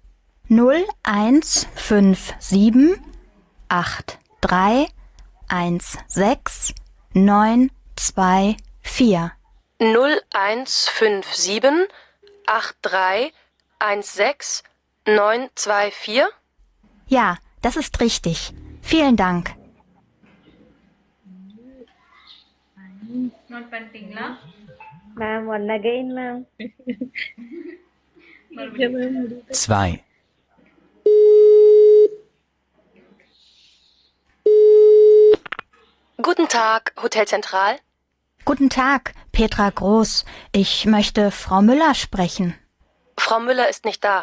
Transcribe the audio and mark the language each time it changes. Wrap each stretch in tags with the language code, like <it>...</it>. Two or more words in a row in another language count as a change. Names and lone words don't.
<de>0157 83 16 924. 0157 83 16 924? Ja, das ist richtig. Vielen Dank.</de> <ta>நோட் பண்ணிட்டீங்களா?</ta> <en>ma'am one again ma'am.</en> <de>2. Guten Tag, Hotel Zentral. Guten Tag, Petra Groß. Ich möchte Frau Müller sprechen. Frau Müller ist nicht da.</de>